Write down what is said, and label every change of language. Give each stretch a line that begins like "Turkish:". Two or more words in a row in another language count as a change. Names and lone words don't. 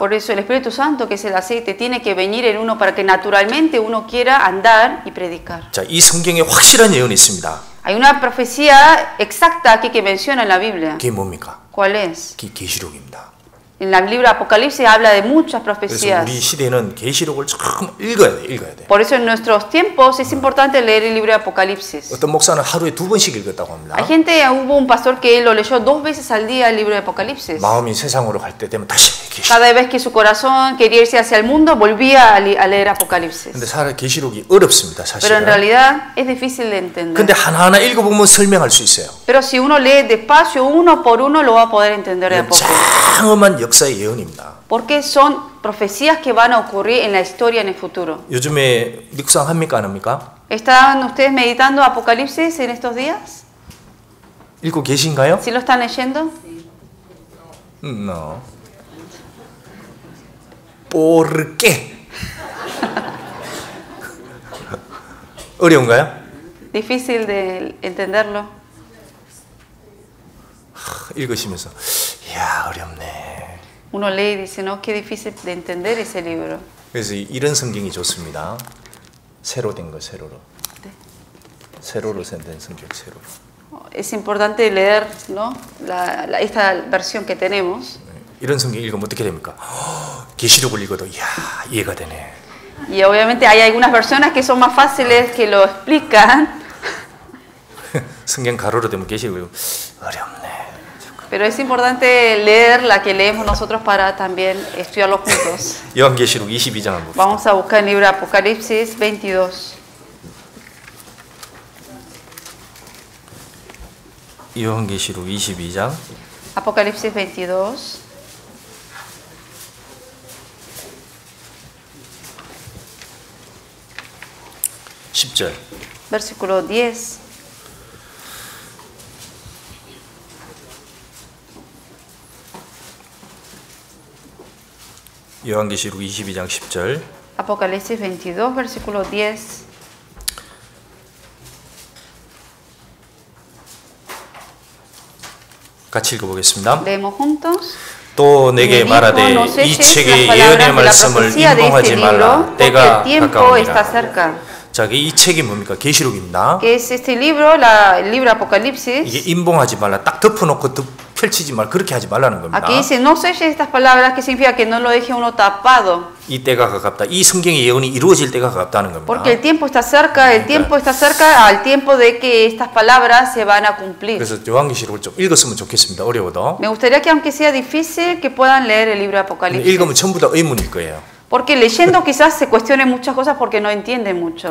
Spanish: Por eso el Espíritu Santo, que es el aceite, tiene que venir en uno para que naturalmente uno quiera andar y predicar.
Korean: 자, 이 성경에 확실한 예언이 있습니다.
Spanish: Hay una profecía exacta aquí que menciona en la Biblia.
Korean: 그게 뭡니까?
Spanish: ¿Cuál es?
Korean: 계시록입니다.
Spanish: En el libro de Apocalipsis habla de muchas
Korean: 그래서
Spanish: profecías.
Korean: 우리 시대는 계시록을 참 읽어야 돼.
Spanish: Por eso en nuestros tiempos es importante leer el libro de Apocalipsis.
Korean: 어떤 목사는 하루에 2번씩 읽었다고 합니다.
Spanish: Hay gente, hubo un pastor que lo leyó 2 veces al día el libro de Apocalipsis.
Korean: 마음이 세상으로 갈 때 되면 다시 계시록.
Spanish: Cada vez que su corazón quería irse hacia el mundo, volvía a leer Apocalipsis.
Korean: 근데 사실 계시록이 어렵습니다,
Spanish: Pero en
Korean: 사실은.
Spanish: realidad es difícil de entender.
Korean: 근데 하나하나 읽어보면 설명할 수 있어요.
Spanish: Pero si uno lee despacio, uno por uno, lo va a poder entender de a poco.
Korean: 장엄한 역사의 예언입니다.
Spanish: Porque son profecías que van a ocurrir en la historia en el futuro.
Korean: 요즘에 묵상합니까 안 합니까?
Spanish: ¿Están ustedes meditando Apocalipsis en estos días?
Korean: 읽고 계신가요?
Spanish: ¿Sí lo están leyendo? No. ¿Por qué?
Korean: 어려운가요?
Spanish: Difícil de entenderlo.
Korean: 읽으시면서 이야 어렵네.
Spanish: Uno lee y dice, no, qué difícil de entender ese libro.
Korean: 그래서 이런 성경이 좋습니다. 새로 된 거 세로로. 네. 세로로 된 성경 세로로.
Spanish: Es importante leer, ¿no? esta versión que tenemos.
Korean: 이런 성경 읽으면 어떻게 됩니까? 계시록을 읽어도 이야 이해가 되네.
Spanish: Y obviamente hay algunas versiones que son más fáciles que lo explican.
Korean: 성경 가로로 되면 계시록을 어렵네.
Spanish: Pero es importante leer la que leemos nosotros para también estudiarlo juntos.
Korean: 요한계시록 22장 한번 봅시다.
Spanish: Vamos a buscar el libro de Apocalipsis 22.
Korean: 요한계시록 22장
Spanish: Apocalipsis 22. Versículo 10.
Korean: 요한계시록 22장 10절.
Spanish: Apocalipsis 22, versículo 10.
Korean: 같이 읽어보겠습니다.
Spanish: Leemos juntos.
Korean: 또 내게 말하되 이 책의 예언의 말씀을 인봉하지 말라. 때가 가까우니라. 자, 이 책이 뭡니까? 계시록입니다.
Spanish: Que es este libro, el libro Apocalipsis.
Korean: 이게 인봉하지 말라. 딱 덮어놓고 펼치지 말라. 그렇게 하지 말라는 겁니다.
Spanish: Aquí dice no selles estas palabras, que significa que no lo deje uno tapado.
Korean: 이 때가 가깝다. 이 성경의 예언이 이루어질 때가 가깝다는 겁니다.
Spanish: Porque el tiempo está cerca, el tiempo está cerca al tiempo de que estas palabras se van a cumplir.
Korean: 그래서 요한계시록을 좀 읽었으면 좋겠습니다. 어려워도.
Spanish: Me gustaría que aunque sea difícil que puedan leer el libro de Apocalipsis.
Korean: 읽으면 전부 다 의문일 거예요.
Spanish: Porque leyendo quizás se cuestionen muchas cosas porque no entienden mucho.